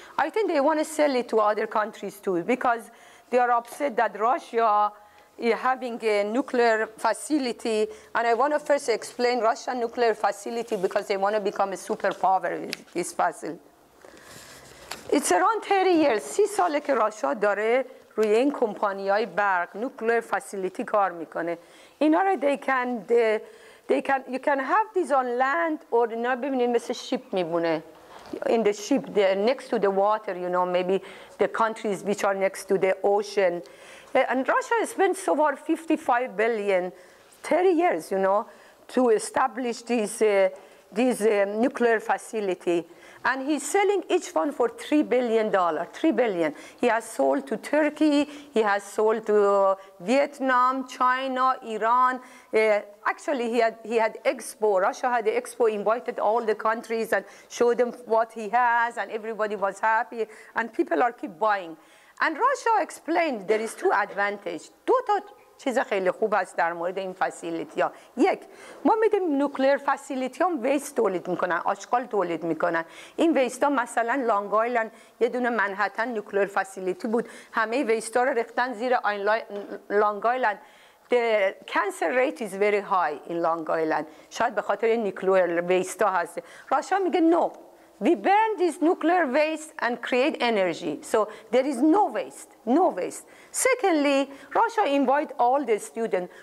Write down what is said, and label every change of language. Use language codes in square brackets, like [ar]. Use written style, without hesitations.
[en] I think they want to sell it to other countries too because they are upset that Russia is having a nuclear facility and I want to first explain Russian nuclear facility because they want to become a superpower with this facility. It's around 30 years. [fa] 30 ساله که راشا داره روی این کمپانی‌های برق nuclear facility کار میکنه. اینا رو [en] you can have this on land or [fa] اینا ببینید مثل [en] ship [fa] میمونه. [en] In the ship, they're next to the water, maybe the countries which are next to the ocean. And Russia has spent so far 55 billion, 30 years, to establish this nuclear facility. And he's selling each one for $3 billion, $3 billion. He has sold to Turkey, he has sold to Vietnam, China, Iran. Actually, he had expo, Russia had the expo, invited all the countries and showed them what he has, and everybody was happy, and people are keep buying. And Russia explained there is two advantages. [fa] چیز خیلی خوب است در مورد این فسیلیتی ها. یک، ما میدیم نوکلیر فسیلیتی هم ویست تولید میکنن، آشغال تولید میکنن. این ویست ها مثلا لانگ آیلند یه دونه منهتن نوکلیر فسیلیتی بود، همه ویست ها رو ریختن زیر لانگ آیلند. [en] The cancer rate is very high in Long Island. [fa] شاید به خاطر نیوکلیر ویست ها هست. راشا میگه [en] no. we burn this nuclear waste and create energy. So there is no waste, no waste. Secondly, Russia invite all the students.